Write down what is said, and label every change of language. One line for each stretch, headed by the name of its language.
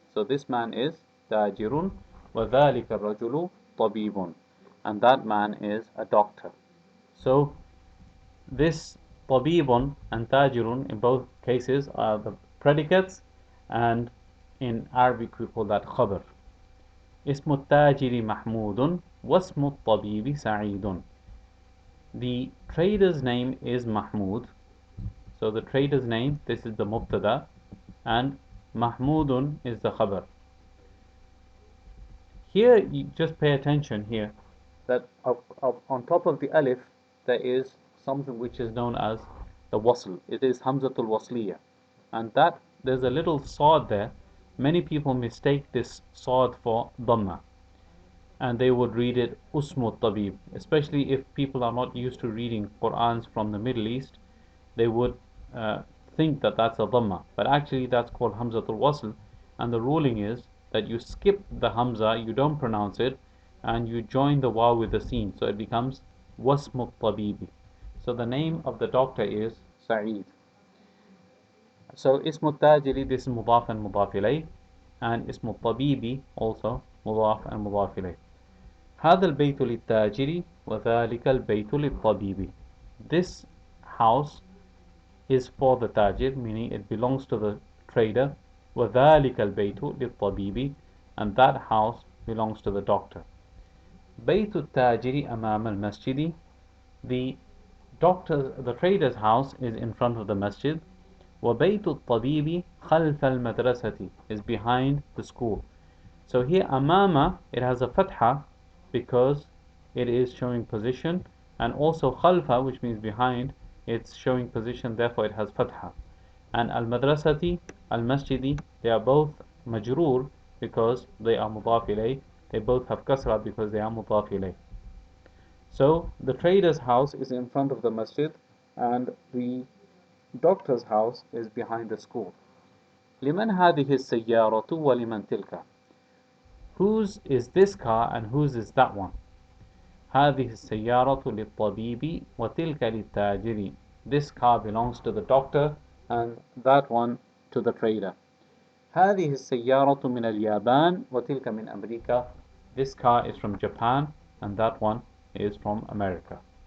English: So this man is
Arabic: تاجر وذلك الرجل طبيب,
English: and that man is a doctor. So this طبيب and تاجر in both cases are the predicates, and in Arabic we call that خبر.
Arabic: اسم التاجر محمود واسم الطبيب سعيد.
English: The trader's name is Mahmud. So the trader's name, this is the mubtada, and Mahmudun is the khabar. Here, you just pay attention here that on top of the alif there is something which is known as the wasl. It is Hamzatul Wasliya, and that there's a little sod there. Many people mistake this sod for dhamma, and they would read it Usmut Tabib. Especially if people are not used to reading Qur'ans from the Middle East, they would think that that's a dhamma, but actually that's called Hamzatul Wasl, and the ruling is that you skip the Hamza, you don't pronounce it, and you join the waw with the sin, so it becomes Wasmut Tabibi. So the name of the doctor is Sa'id. So Ismut Tajiri, this is Mudaf and Mudaf ilayh, and Ismut Tabibi also Mudaf and Mudaf ilayh.
Arabic: هذا البيت للتاجر وذلك البيت للطبيب.
English: This house is for the tajir, meaning it belongs to the trader.
Arabic: وذلك البيت للطبيب,
English: and that house belongs to the doctor.
Arabic: بيت التاجر أمام المسجد.
English: The trader's house is in front of the masjid.
Arabic: وبيت الطبيب خلف المدرسة,
English: is behind the school. So here amama, it has a fatha because it is showing position, and also khalfa, which means behind, it's showing position, therefore it has fatha. And al-madrasati, al-masjidi, they are both majroor because they are mudaf ilayh. They both have kasra because they are mudaf ilayh. So the trader's house is in front of the masjid, and the doctor's house is behind the school.
Arabic: لمن هذه السيارة ولمن تلك.
English: Whose is this car and whose is that one?
Arabic: هذه السيارة للطبيب وتلك للتاجر.
English: This car belongs to the doctor and that one to the trader.
Arabic: هذه السيارة من اليابان وتلك من أمريكا.
English: This car is from Japan and that one is from America.